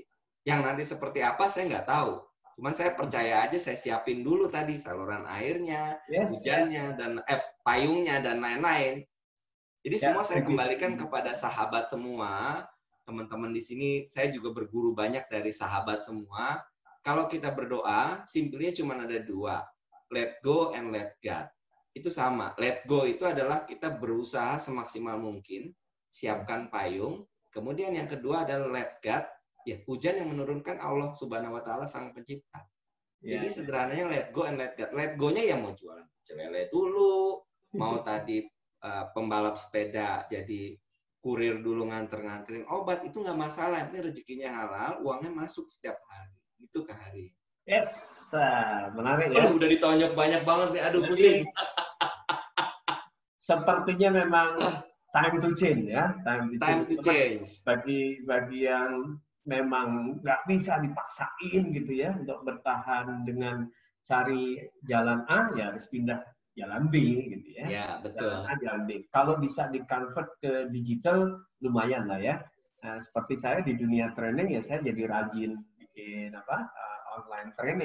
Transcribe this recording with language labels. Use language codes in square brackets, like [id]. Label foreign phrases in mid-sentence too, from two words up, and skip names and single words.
[id] Yang nanti seperti apa saya nggak tahu. Cuman saya percaya aja saya siapin dulu tadi saluran airnya, hujannya, dan payungnya, dan lain-lain. Jadi semua saya kembalikan kepada sahabat semua. Teman-teman di sini, saya juga berguru banyak dari sahabat semua. Kalau kita berdoa, simpelnya cuma ada dua. [en] Let go and let God. [id] Itu sama. [en] Let go [id] itu adalah kita berusaha semaksimal mungkin, siapkan payung. Kemudian yang kedua adalah [en] let God. [id] Ya, hujan yang menurunkan Allah [ar] Subhanahu wa Ta'ala [id] Sang Pencipta. Jadi sederhananya [en] let go and let God. Let go- [id] nya ya mau jualan celele dulu, mau tadi pembalap sepeda jadi kurir dulu nganterin obat, itu nggak masalah. Ini rezekinya halal, uangnya masuk setiap hari. Itu ke hari. Yes, menarik ya. Udah ditonjok banyak banget nih, aduh pusing. Sepertinya memang [en] time to change [id] ya, [en] time to change. [id] Bagi yang memang nggak bisa dipaksain gitu ya untuk bertahan dengan cari jalan A, ya harus pindah jalan B gitu ya. Ya, betul. Jalan A, jalan B. Kalau bisa di-convert ke digital, lumayan lah ya. Nah, seperti saya di dunia training ya, saya jadi rajin bikin [en] online training.